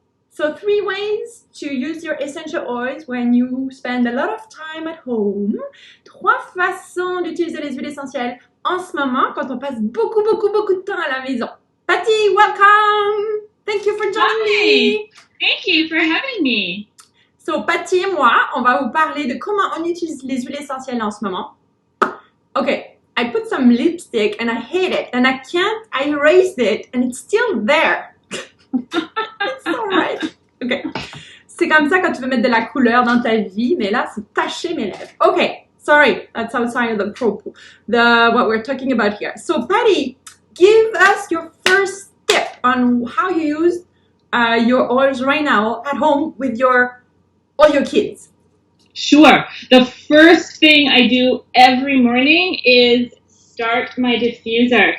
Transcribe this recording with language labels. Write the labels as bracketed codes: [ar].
[en] So 3 ways to use your essential oils when you spend a lot of time at home. [fr] 3 façons d'utiliser les huiles essentielles en ce moment quand on passe beaucoup de temps à la maison. [en] Patty, welcome! Thank you for joining me! Thank you for having me! [fr] So Patty et moi, on va vous parler de comment on utilise les huiles essentielles en ce moment. [en] Okay, I put some lipstick and I hate it and I erased it and it's still there. It's alright. Okay. [fr] C'est comme ça quand tu veux mettre de la couleur dans ta vie, mais là, c'est taché mes lèvres. [en] Okay, sorry, that's outside of what we're talking about here. So, Patty, give us your first tip on how you use your oils right now at home with all your kids. Sure. The first thing I do every morning is start my diffuser.